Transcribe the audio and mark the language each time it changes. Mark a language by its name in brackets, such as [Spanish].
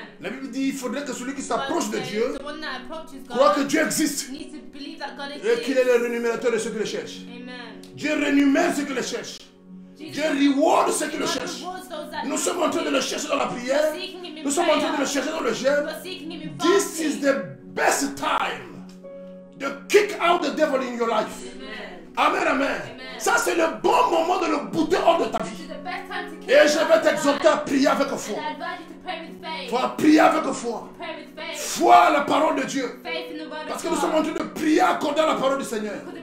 [French] La Bible dit qu'il faudrait que celui qui s'approche de Dieu croit que Dieu existe et qu'il est le rémunérateur de ceux qui le cherchent. Dieu rémunère ceux qui le cherchent. Dieu reward ceux qui le cherchent. Nous sommes en train de le chercher dans la prière. Nous sommes en train de le chercher dans le jeûne. [English] This is the best time to kick out the devil in your life. Amen, amen. [French] Ça c'est le bon moment de le bouter hors de ta vie. Et je vais t'exhorter à prier avec foi. Il faut prier avec foi. Foi à la parole de Dieu. Parce que nous sommes en train de prier accordant la parole du Seigneur.